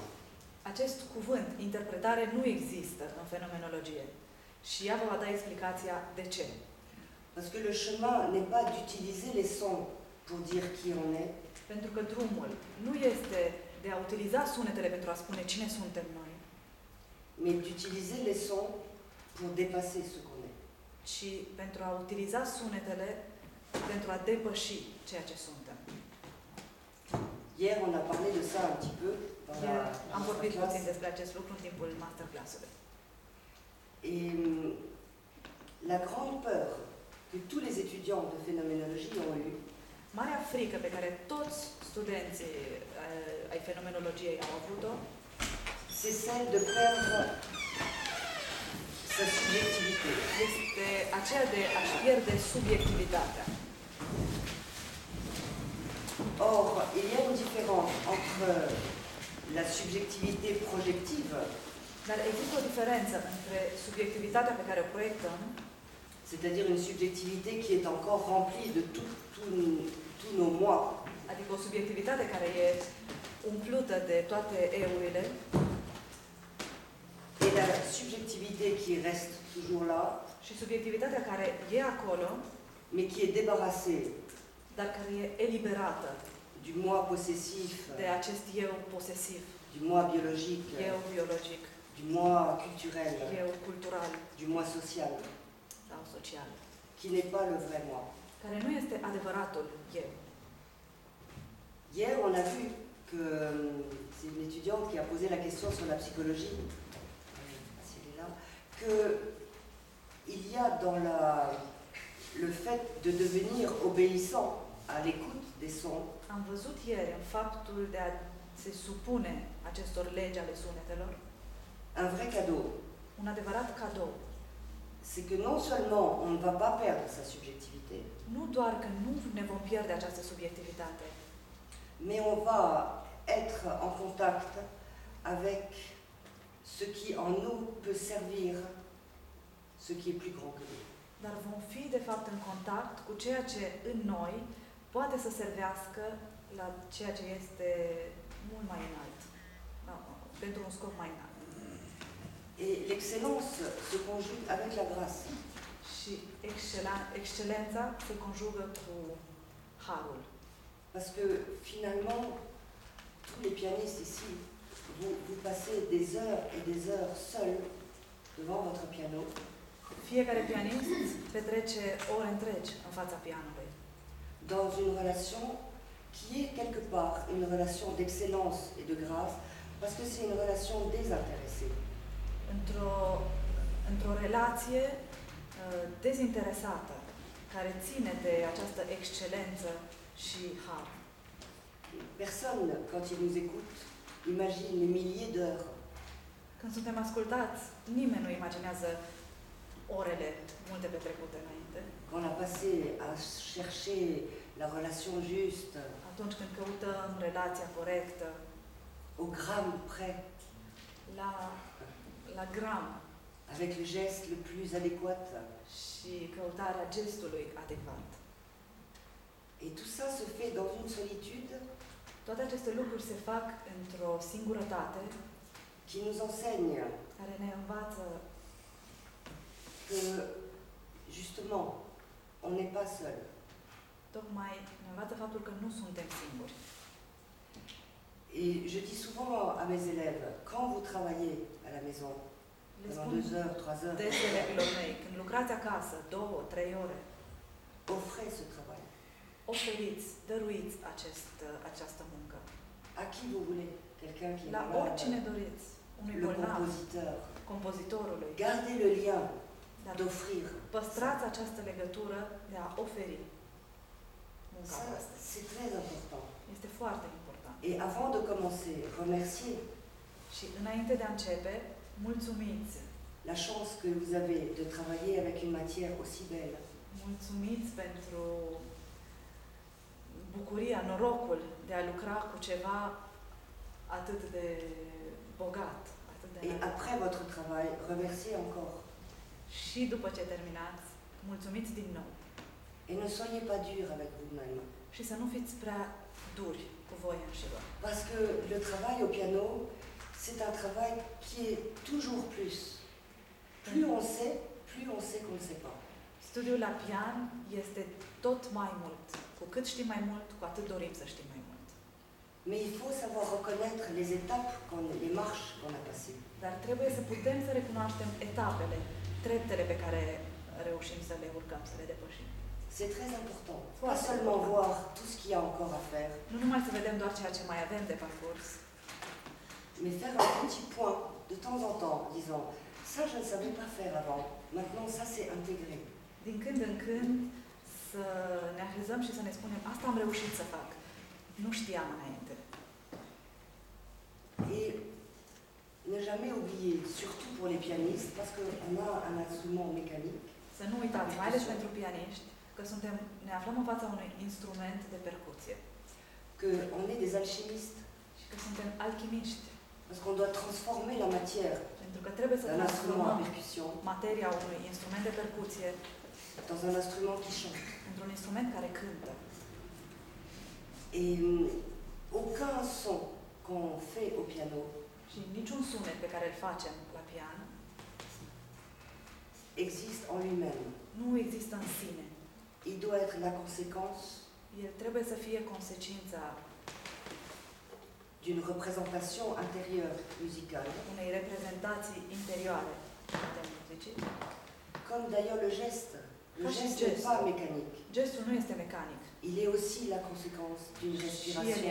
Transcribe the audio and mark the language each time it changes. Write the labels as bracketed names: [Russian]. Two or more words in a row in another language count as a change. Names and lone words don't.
[Romanian] Acest cuvânt, interpretare, nu există în fenomenologie. Și ea vă va da explicația de ce. [French] Parce que le chemin n'est pas d'utiliser les sons pour dire qui on est. [Romanian] Pentru că drumul nu este de a utiliza sunetele pentru a spune cine suntem noi. [French] Mais d'utiliser les sons pour dépasser ce qu'on est. [Romanian] Ci pentru a utiliza sunetele pentru a depăși ceea ce suntem. [French] Hier, on a parlé de ça un petit peu. [Romanian] Am vorbit puțin despre acest lucru în timpul masterclass-ului. [French] Et la grande peur que tous les étudiants de phénoménologie ont eu, [Romanian] marea frică pe care toți studenții ai fenomenologiei au avut-o, [French] c'est celle de perdre sa subjectivité. [Romanian] Este aceea de a-și pierde subiectivitatea. [French] Or, il y a une différence entre la subjectivité projective, [Romanian] dar există o diferență între subiectivitatea pe care o proiectăm, [French] c'est-à-dire une subjectivité qui est encore remplie de tous nos moi, [Romanian] adică o subiectivitate care e umplută de toate eu-urile, [French] et la subjectivité qui reste toujours là, [Romanian] și subiectivitatea care e acolo, [French] mais qui est débarrassée, [Romanian] dar care e eliberată [French] du moi possessif, [Romanian] de acest eu posesiv, [French] du moi biologique, [Romanian] eu biologic, [French] du moi culturel, [Romanian] eu cultural, [French] du moi social, [Romanian] sau social, [French] qui n'est pas le vrai moi. [Romanian] care nu este adevăratul eu. [French] Hier, on a vu que c'est une étudiante qui a posé la question sur la psychologie, si elle est là, que il y a dans le fait de devenir obéissant à l'écoute des sons. [Romanian] Am văzut ieri în faptul de a se supune acestor legi ale sunetelor [French] un vrai cadeau. [Romanian] Un adevărat cadou. [French] C'est que non seulement on ne va pas perdre sa subjectivité, [Romanian] nu doar că nu ne vom pierde această subiectivitate, [French] mais on va être en contact avec ce qui en nous peut servir, ce qui est plus grand que nous. [Romanian] Dar vom fi de fapt în contact cu ceea ce în noi poate să servească la ceea ce este mult mai înalt, pentru un scop mai înalt. [French] Et l'excellence se conjugue avec la grâce. [Romanian] Și excelența se conjugă cu harul. [French] Parce que finalement, tous les pianistes ici, vous passez des heures et des heures seuls devant votre piano. [Romanian] Fiecare pianist petrece ore întregi în fața pianului. [French] Dans une relation qui est quelque part une relation d'excellence et de grâce, parce que c'est une relation désintéressée. [Romanian] Într-o relație dezinteresată, care ține de această excelență și har. [French] Personne, quand il nous écoute, imagine les milliers d'heures. [Romanian] Când suntem ascultați, nimeni nu imaginează orele multe petrecute înainte. [French] Qu'on a passé à chercher la relation juste, [Romanian] Atunci când căutăm relația corectă, [French] au gramme près, [Romanian] la gram [French] avec le geste le plus adéquat. [Romanian] și căutarea gestului adecvat. [French] Et tout ça se fait dans une solitude [Romanian] Toate aceste lucruri se fac într-o singurătate [French] qui nous enseigne [Romanian] care ne învață [French] que, justement, on n'est pas seul. [Romanian] tocmai ne învață faptul că nu suntem singuri. [French] Et je dis souvent à mes élèves, quand vous travaillez à la maison, Le pendant [Romanian] spun [French] 2 heures, 3 heures, [Romanian] des elevilor mei, când lucrați acasă 2-3 ore, [French] offrez ce travail. [Romanian] oferiți, dăruiți această muncă. [French] À qui vous voulez? Quelqu'un qui est [Romanian] La [French] malade, [Romanian] oricine doriți, unui [French] le [Romanian] bolnav, [French] compositeur. [Romanian] compozitorului, [French] Gardez le lien [Romanian] dar [French] d'offrir. [Romanian] păstrați această legătură de a oferi munca [French] Ça, [Romanian] voastră. [French] c'est très important. [Romanian] Este foarte important. [French] Et avant de commencer, remerciez [Romanian] Și înainte de a începe, mulțumiți. [French] la chance que vous avez de travailler avec une matière aussi belle. [Romanian] Mulțumiți pentru bucuria, norocul de a lucra cu ceva atât de bogat, atât de [French] Et [Romanian] înalt. [French] après votre travail, remerciez encore. [Romanian] Și după ce terminați, mulțumiți din nou. [French] Et ne soyez pas dur avec vous-même. [Romanian] Și să nu fiți prea duri cu voi înșivă. [French] Parce que le travail au piano, c'est un travail qui est toujours plus. Plus on sait qu'on ne sait pas. [Romanian] Studiul la pian este tot mai mult. Cu cât știi mai mult, cu atât dorim să știm mai mult. [French] Mais il faut savoir reconnaître les étapes, les marches qu'on a passées. [Romanian] Dar trebuie să putem să recunoaștem etapele, treptele pe care reușim să le urcăm, să le depășim. [French] C'est très important. Pas seulement voir tout ce qu'il y a encore à faire, [Romanian] Nu numai să vedem doar ceea ce mai avem de parcurs, [French] mais faire un petit point de temps en temps, en disant ça je ne savais pas faire avant, maintenant ça c'est intégré. [Romanian] din când în când să ne așezăm și să ne spunem asta am reușit să fac. Nu știam înainte. [French] Et ne jamais oublier, surtout pour les pianistes, parce qu'on a un instrument mécanique, [Romanian] Să nu uitați, mai ales pentru pianiști, că ne aflăm în fața unui instrument de percuție [French] qu'on est des alchimistes, [Romanian] și că suntem alchimiști, [French] parce qu'on doit transformer la matière [Romanian] pentru că trebuie să [French] d'un instrument à [Romanian] transformăm [French] percussion [Romanian] materia unui instrument de percuție [French] dans un instrument qui chante. [Romanian] într-un instrument care cântă. [French] Et aucun son qu'on fait au piano [Romanian] Și niciun sunet pe care îl facem la pian [French] existe en lui-même. [Romanian] nu există în sine. [French] Il doit être la conséquence [Romanian] El trebuie să fie consecința [French] d'une représentation intérieure musicale, [Romanian] unei reprezentații interioare de muzicii. [French] comme d'ailleurs le geste. Le [Romanian] Ca și [French] geste n'est [Romanian] gestul. [French] pas mécanique. [Romanian] Gestul nu este mecanic. [French] Il est aussi la conséquence d'une [Romanian] Și el [French] respiration